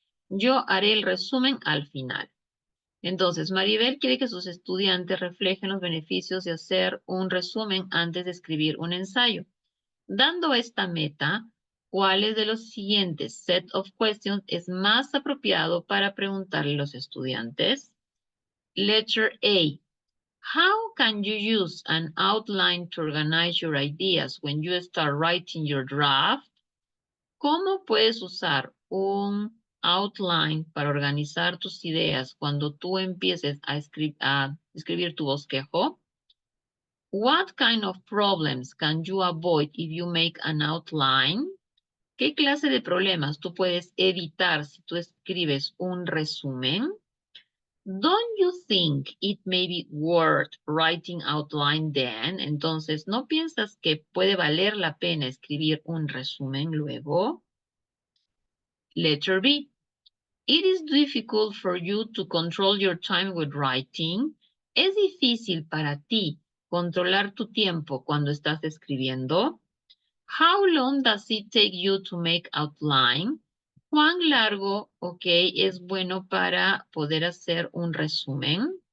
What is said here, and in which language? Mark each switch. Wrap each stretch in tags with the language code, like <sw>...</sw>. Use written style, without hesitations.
<es>Yo haré el resumen al final. Entonces, Maribel quiere que sus estudiantes reflejen los beneficios de hacer un resumen antes de escribir un ensayo. Dando esta meta, ¿cuáles de los siguientes</es> <en>set of questions</en> <es>es más apropiado para preguntarle a los estudiantes?</es> <en>Letter A. How can you use an outline to organize your ideas when you start writing your draft?</en> <es>¿Cómo puedes usar un outline para organizar tus ideas cuando tú empieces a escribir tu bosquejo?</es> <en>What kind of problems can you avoid if you make an outline?</en> <es>¿Qué clase de problemas tú puedes evitar si tú escribes un resumen?</es> <en>Don't you think it may be worth writing outline then?</en> <es>Entonces, ¿no piensas que puede valer la pena escribir un resumen luego?</es> <en>Letter B. It is difficult for you to control your time with writing.</en> <es>¿Es difícil para ti controlar tu tiempo cuando estás escribiendo?</es> <en>How long does it take you to make outline?</en> <es>¿Cuán largo, es bueno para poder hacer un resumen?</es>